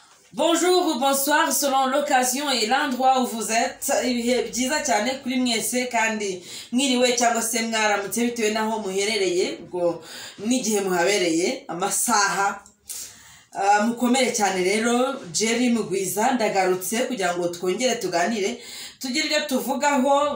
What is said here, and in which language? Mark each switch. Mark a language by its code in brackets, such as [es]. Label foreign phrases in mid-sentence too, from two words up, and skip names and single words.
[fr] Bonjour ou bonsoir selon l'occasion et l'endroit où vous êtes. [rw] Ibihe byiza cyane kuri mwese kandi mwiriwe cyangwa se mwaramutse bitewe naho muherereye ubwo n'igihe muhabereye amasaha. Mukomere cyane rero Jerry Mugwiza ndagarutse kugira ngo twongere tuganire tugire ibyo tuvugaho.